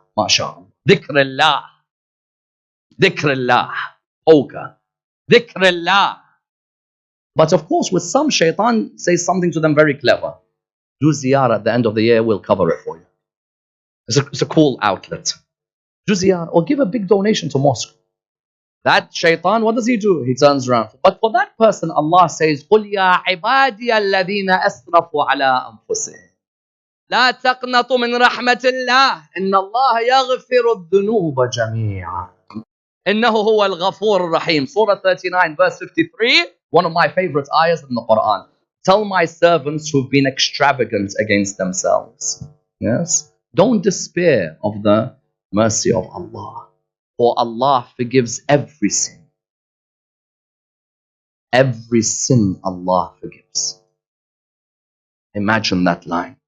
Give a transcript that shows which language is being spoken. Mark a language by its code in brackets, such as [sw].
[en] MashaAllah. Dhikrullah. Dhikrullah. Poker. Dhikrullah. But of course, with some, shaitan says something to them very clever. Do ziyarah at the end of the year, we'll cover it for you. It's a cool outlet. Do ziyarah or give a big donation to mosque. That shaitan, what does he do? He turns around. But for that person, Allah says, [ar] قُلْ يَا عِبَادِيَ الَّذِينَ أَسْرَفُوا عَلَىٰ أَنفُسِهِمْ لَا تَقْنَطُوا مِنْ رَحْمَةِ اللَّهِ إِنَّ اللَّهَ يَغْفِرُ الذُّنُوبَ جَمِيعًا إِنَّهُ هُوَ الْغَفُورُ الرَّحِيمُ. [en] Surah 39, verse 53, one of my favorite ayahs in the Quran. Tell my servants who've been extravagant against themselves. Yes? Don't despair of the mercy of Allah. For Allah forgives every sin. Every sin Allah forgives. Imagine that line.